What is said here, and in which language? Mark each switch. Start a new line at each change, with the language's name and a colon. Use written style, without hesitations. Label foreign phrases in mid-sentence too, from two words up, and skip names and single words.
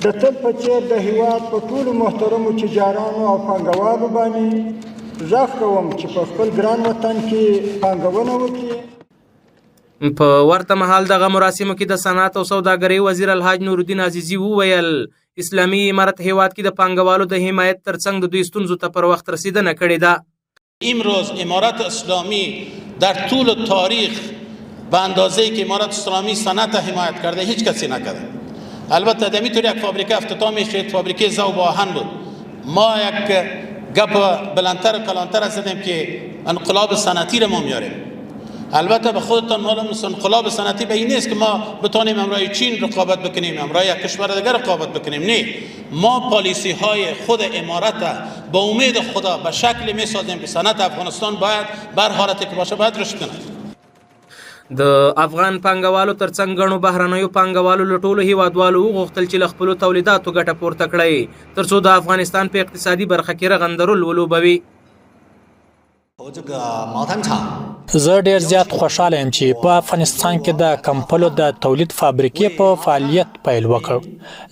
Pashto: د تل په څېر د هیواد په ټولو محترمو تجارانو او پانګوالو باندې غږ کوم چې په خپل ګران وطن کې پانګونه وکړي. په ورته مهال دغه مراسمو کې د صنعت او سوداګرۍ وزیر الحاج نورالدین عزیزي وویل اسلامي امارت هیواد کې د پانګوالو د حمایت ترڅنګ د دوی ستونزو ته پر وخت رسیدنه کړې ده.
Persian: امروز امارت اسلامی در طول تاریخ به اندازه‌ای که امارت اسلامی صنعت حمایت کرده هیچ کسی نکرده. البته در اینطور یک فابریکه افتتاح میشه، فابریکه ذوب آهن بود. ما یک گپ بلندتر و کلانتر زدیم که انقلاب صنعتی را ما میاریم. البته به خودتان معلوم است انقلاب صنعتی به این نیست که ما بتونیم امرای چین رقابت بکنیم، امرای یک کشور دیگر رقابت بکنیم. نه، ما پالیسی های خود امارت با امید خدا به شکلی میسازیم که صنعت افغانستان باید بر حالتی که باشه باید رشد کنه.
Pashto: د افغان پانګوالو ترڅنګ غنو بهرنیو پانګوالو له ټولو هیوادوالو وغوښتل چې له خپلو تولیداتو ګټه پورته کړي ترڅو د افغانستان په اقتصادي برخه کې رغندرول ولوبوي. زه ډیر زیات خوشاله یم چې په افغانستان کې د کمپلو د تولید فابریکې په فعالیت پیل وکړ.